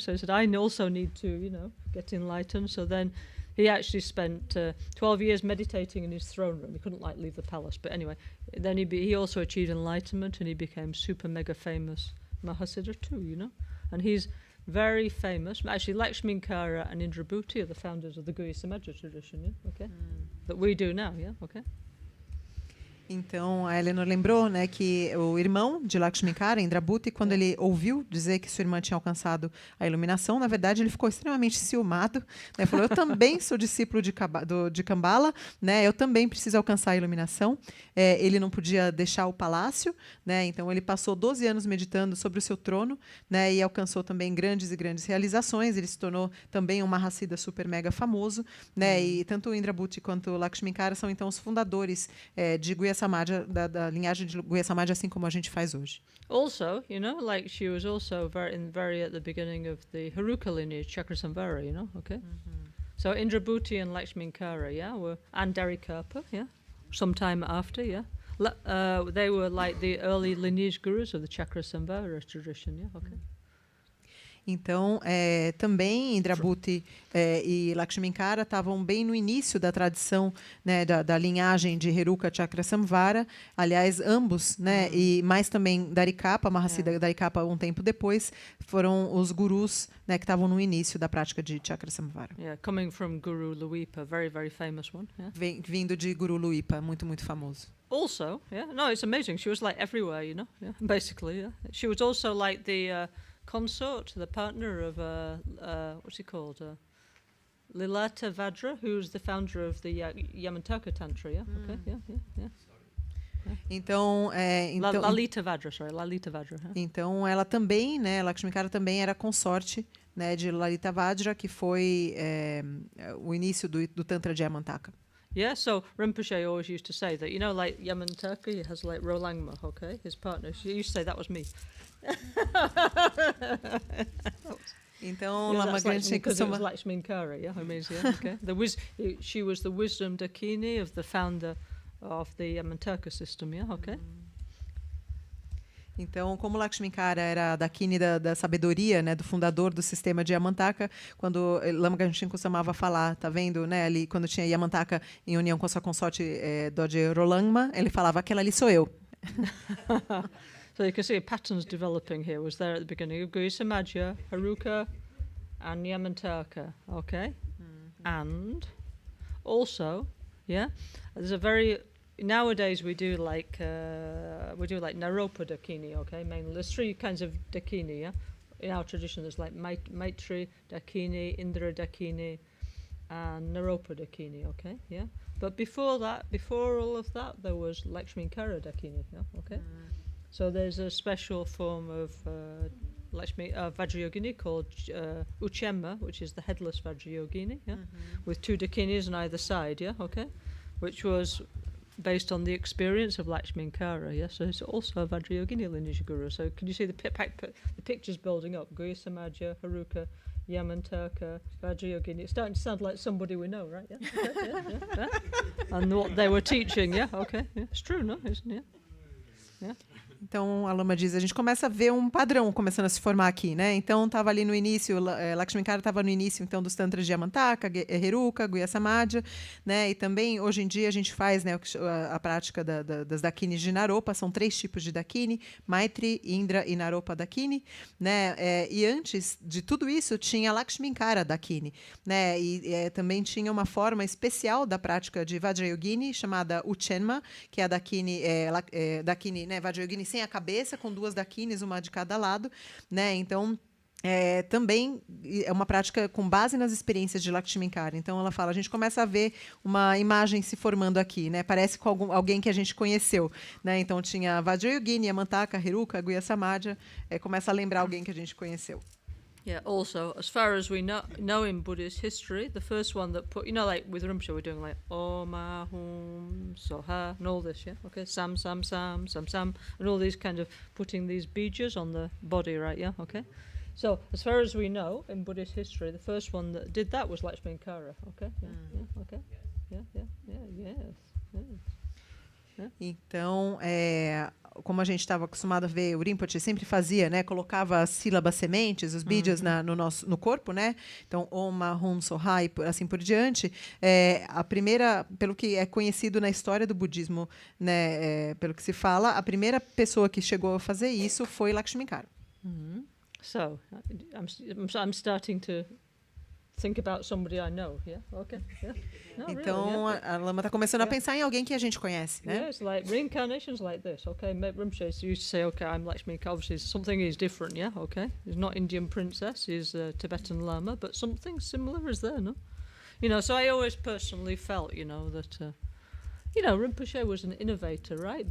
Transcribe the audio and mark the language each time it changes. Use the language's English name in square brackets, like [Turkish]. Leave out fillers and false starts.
[English] So he said, I also need to, get enlightened. So then he actually spent 12 years meditating in his throne room. He couldn't leave the palace, but anyway, then he also achieved enlightenment and he became super mega famous Mahasiddha too, and he's very famous. Actually, Lakshminkara and Indrabhuti are the founders of the Guhya Samaja tradition, yeah? Okay, that we do now, yeah, okay. [Portuguese] Então, a Eleanor lembrou, né, que o irmão de Lakshminkara, Indrabhuti, quando ele ouviu dizer que sua irmã tinha alcançado a iluminação, na verdade, ele ficou extremamente ciumado. Né, falou, eu também sou discípulo de Kambala, né, eu também preciso alcançar a iluminação. Ele não podia deixar o palácio, né, então ele passou 12 anos meditando sobre o seu trono, né, e alcançou também grandes e grandes realizações. Ele se tornou também um Mahasiddha super mega famoso. Né, e tanto o Indrabhuti quanto o Lakshminkara são, então, os fundadores de Guhya Samaja, da linhagem de Guhya Samaja, assim como a gente faz hoje. [English] Also, she was also very at the beginning of the Heruka lineage, Chakrasamvara, okay? So Indrabhuti and Lakshminkara, and Darikarpa, sometime after, they were like the early lineage gurus of the Chakrasamvara tradition, okay? [Portuguese] Então, também Indrabhuti e Lakshminkara estavam bem no início da tradição, né, da linhagem de Heruka Chakrasamvara. Aliás, ambos, né, e mais também Darikarpa, Mahasiddha Darikarpa, um tempo depois, foram os gurus, né, que estavam no início da prática de Chakrasamvara. [English] Coming from Guru Luipa, very, very famous one. [Portuguese] Vindo de Guru Luipa, muito, muito famoso. [English] Also, it's amazing. She was like everywhere, basically. She was also like the consort, the partner of what's he called? Lilata Vajra, who's the founder of the Yamantaka Tantra. Okay, [Portuguese] Então, [English] Lalita Vajra, sorry, Lalita Vajra. [Portuguese] Então, ela também, né, Lakshminkara também era consorte, né, de Lalita Vajra, que foi o início do Tantra de Yamantaka. [English] Yeah, so Rinpoche always used to say that, you know, like Yamantaka, he has like Rolangma, okay, his partner. She used to say that was me. [Portuguese] Então, [English] Yeah, [Portuguese] Lama [English] that's like, [Portuguese] Gangchen [English] because it was [Portuguese] costuma... [English] Lakshminkara, yeah, I mean, yeah, okay. She was the wisdom Dakini of the founder of the Yamantaka system, yeah, okay. [Portuguese] Então, como Lakshminkara era a Dakini da sabedoria, né, do fundador do sistema de Yamantaka, quando Lama Gangchen costumava falar, tá vendo, né, ali quando tinha Yamantaka em união com a sua consorte Doje Rolangma, ele falava, aquela ali sou eu. [English] So you can see patterns developing here. Was there at the beginning of Guya Samadja, Haruka, and Yamantaka. Okay, and also, yeah, there's a very nowadays we do like Naropa Dakini. Okay, mainly there's three kinds of Dakini. Yeah, in our tradition there's like Maitri Dakini, Indra Dakini, and Naropa Dakini. Okay, yeah. But before that, before all of that, there was Lakshminkara Dakini. Yeah, okay. So there's a special form of Vajrayogini called Uchemma, which is the headless Vajrayogini, yeah, with two Dakinis on either side, yeah, okay, which was based on the experience of Lakshminkara, yeah. So it's also a Vajrayogini lineage guru. So can you see the pictures building up? Guya Samadja, Haruka, Yamantaka, Vajrayogini. It's starting to sound like somebody we know, right? Yeah. Okay, yeah. And what they were teaching, yeah. Okay, yeah. It's true, no? Isn't it? Yeah. [Portuguese] Então, a Lama diz, a gente começa a ver um padrão começando a se formar aqui, né? Então, estava ali no início, Lakshminkara estava no início, então, dos tantras de Yamantaka, Heruka, Guya Samadja, né? E também, hoje em dia, a gente faz, né, a prática das Dakinis de Naropa, são 3 tipos de Dakini, Maitri, Indra e Naropa Dakini, né? E antes de tudo isso, tinha Lakshminkara Dakini, né? E também tinha uma forma especial da prática de Vajrayogini, chamada Uchenma, que é a Dakini, Dakini, né? Vajrayogini sem a cabeça, com 2 Dakinis, uma de cada lado, né? Então, também é uma prática com base nas experiências de Lakshminkara. Então, ela fala, a gente começa a ver uma imagem se formando aqui, né? Parece com alguém que a gente conheceu, né? Então, tinha Vajrayogini, Yamantaka, Heruka, Guya Samadja, começa a lembrar alguém que a gente conheceu. [English] Yeah, also, as far as we know in Buddhist history, the first one that put, you know, like with Rinpoche, we're doing like Om Ahum Soha and all this, yeah? Okay, Sam, Sam, Sam, Sam, Sam, and all these kind of putting these bejas on the body, right, yeah? Okay. So, as far as we know in Buddhist history, the first one that did that was Lakshminkara, okay? Yeah, yeah, okay. Yeah, yes. [Portuguese] Então, como a gente estava acostumado a ver, o Rinpoche sempre fazia, né? Colocava as sílabas sementes, os bídios no corpo, né? Então, Om, Hum, Soha e assim por diante. A primeira, pelo que é conhecido na história do budismo, né? Pelo que se fala, a primeira pessoa que chegou a fazer isso foi Lakshminkara. [English] So, I'm starting to think about somebody I know, yeah? Okay, yeah. No, [Portuguese] Então, [English] really, yeah. [Portuguese] a Lama está começando a pensar em alguém que a gente conhece, né? [English] Yeah, it's like reincarnations like this, okay? Rinpoche used to say, okay, I'm Lakshminkara, obviously something is different, yeah, okay? He's not Indian princess, he's a Tibetan Lama, but something similar is there, no? You know, so I always personally felt, you know, that, Rinpoche was an innovator, right?